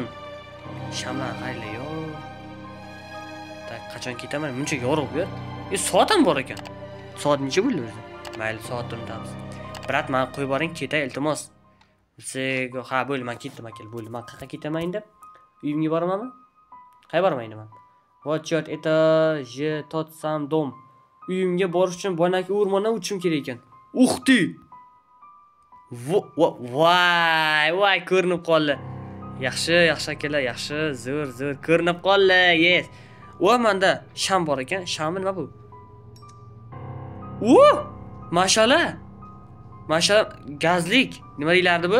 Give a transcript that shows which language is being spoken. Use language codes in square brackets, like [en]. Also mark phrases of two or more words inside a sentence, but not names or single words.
[uz] Shamlar qaranglar, yo'q. Tak, qachon ketaman? Muncha yorug' bu yer. Soat ham bor ekan. Soat necha bo'ldi o'zi? Mayli, soatni unutamiz. Brat, men qo'yib boring, ketay, iltimos. Bo'ldi, men ketdim akalar, bo'ldi. Men qayerga ketaman endi? Uyimga boramanmi? Qayerga boraman endi men? [ru] Вот черт, это же тот сам дом. [uz] Uyimga borish uchun boyagi o'rmondan o'tishim kerak ekan. Uxti! Voy, ko'rinib qoldi. Yaxshi akalar, yaxshi, zo'r ko'rinib qoldi. Yes. Menda sham bor ekan. Shamni nima bu? Mashallah. Gazlik. Nima deylardi bu?